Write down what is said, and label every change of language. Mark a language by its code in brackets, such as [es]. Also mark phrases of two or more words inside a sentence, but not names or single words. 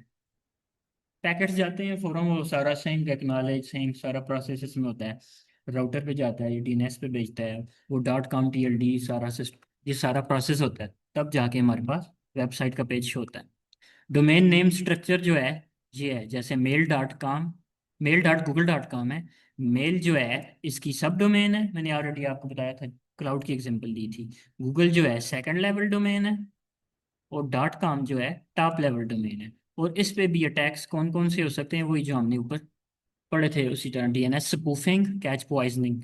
[hi] पैकेट्स जाते हैं फौरन, वो सारा [en] sync acknowledge sync [hi] सारा प्रोसेस इसमें होता है। राउटर पे जाता है, ये डीएनएस पे भेजता है, वो [en] dot com TLD [hi] सारा सिस्टम, ये सारा प्रोसेस होता है, तब जाके हमारे पास वेबसाइट का पेज शो होता है। [en] domain name structure [hi] जो है ये है, जैसे मेल.com, मेल.google.com है। मेल जो है इसकी [en] sub domain [hi] है, मैंने ऑलरेडी आपको बताया था, क्लाउड की एग्जांपल दी थी। गूगल जो है [en] second level domain [hi] है, और डॉट कॉम जो है [en] top level domain [hi] है। और इस पे भी अटैक्स कौन कौन से हो सकते हैं, वही जो हमने ऊपर पढ़े थे उसी तरह, [en] DNS spoofing, cache poisoning.